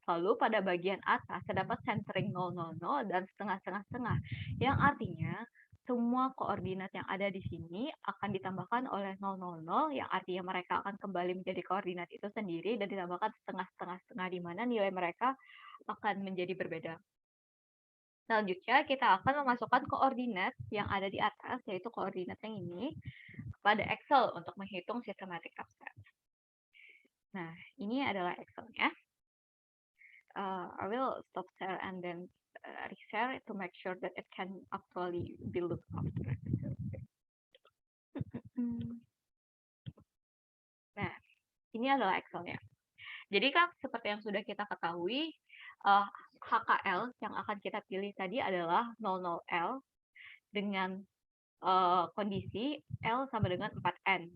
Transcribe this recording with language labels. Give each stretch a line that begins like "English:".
Indonesian: Lalu pada bagian atas terdapat centering 000 dan setengah, yang artinya semua koordinat yang ada di sini akan ditambahkan oleh 000, yang artinya mereka akan kembali menjadi koordinat itu sendiri dan ditambahkan setengah, di mana nilai mereka akan menjadi berbeda. Selanjutnya, kita akan memasukkan koordinat yang ada di atas, yaitu koordinat yang ini, pada Excel untuk menghitung systematic absence. Nah, ini adalah Excel-nya.
English: I will stop share and then reshare to make sure that it can actually be looked after.
Indonesian: Nah, ini adalah Excel-nya. Jadi kan seperti yang sudah kita ketahui, HKL yang akan kita pilih tadi adalah 00L dengan kondisi L sama dengan 4N.